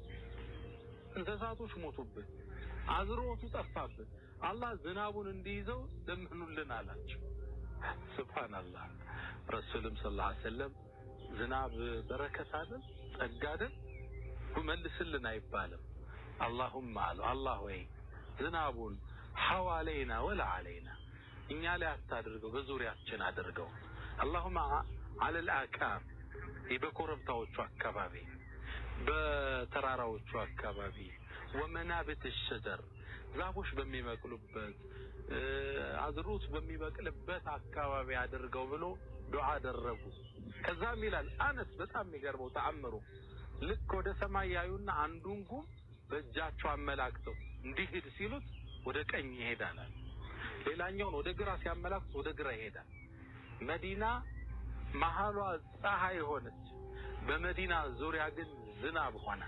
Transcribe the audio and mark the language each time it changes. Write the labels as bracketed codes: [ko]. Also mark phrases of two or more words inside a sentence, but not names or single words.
[am] እንስሳቶች ሞቱብን አዝሮቱ ጠፋብን አላህ ዝናቡን እንዲይዘው ለምኑልን አላቸው ሱብሃንአላህ ረሱልም ሰለላሁ [ar] عليه وسلم [am] ዝናብ በረከት አይደል ጸጋ አይደል መልስልን አይባልም [ar] اللهم الله [am] ወይ ዝናቡን [ar] حوالينا ولا علينا [am] እኛ ላይ አታድርገው በዙሪያችን አድርገው [ar] اللهم على الآكام [am] በኮረብታዎቹ አካባቢ በተራራዎቹ አካባቢ [ar] ومنابت الشجر [am] ዛፎች በሚበቅሉበት አዝሩት በሚበቅልበት አካባቢ አድርገው ብሎ ዱዓ አደረጉ ከዛም ይላል አነስ በጣም የሚገርመው ተአምሩ ልክ ወደ ሰማይ ያዩና አንዱን ጉም በእጃቸው አመላክተው እንዲሄድ ሲሉት ወደ ቀኝ ይሄዳል ሌላኛውን ወደ ግራ ሲያመላክቱ ወደ ግራ ይሄዳል መዲና መሃሏ ፀሐይ ሆነች በመዲና ዙሪያ ግን ዝናብ ሆነ